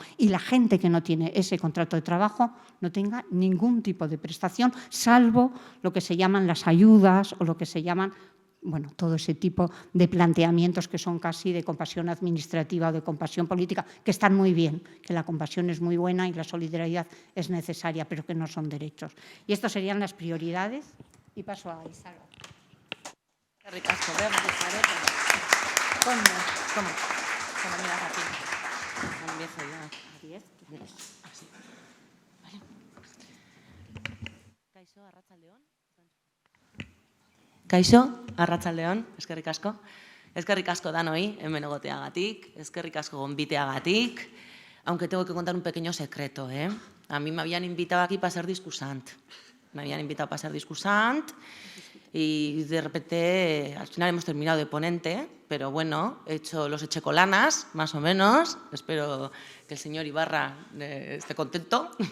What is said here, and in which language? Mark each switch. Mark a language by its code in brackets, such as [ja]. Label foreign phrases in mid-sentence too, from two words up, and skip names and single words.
[es] Y la gente que no tiene ese contrato de trabajo no tenga ningún tipo de prestación, salvo lo que se llaman las ayudas o lo que se llaman todo ese tipo de planteamientos que son casi de compasión administrativa o de compasión política, que están muy bien, que la compasión es muy buena y la solidaridad es necesaria, pero que no son derechos. Y estas serían las prioridades. Y paso a Isabel. Qué ricasco, veo que ¿Cómo? Cuando miras aquí. Empiezo ya. ¿A 10? Así. Vale. [eu] Kaixo, arratsaldeon. Kaixo, arratsaldeon, eskerrik asko. Eskerrik asko danoi, hemen egoteagatik, eskerrik asko gonbiteagatik, [es] aunque tengo que contar un pequeño secreto, ¿eh? A mí me habían invitado aquí para ser discursant. Y de repente, al final hemos terminado de ponente, pero bueno, los eché colanas, más o menos. Espero que el señor Ibarra esté contento.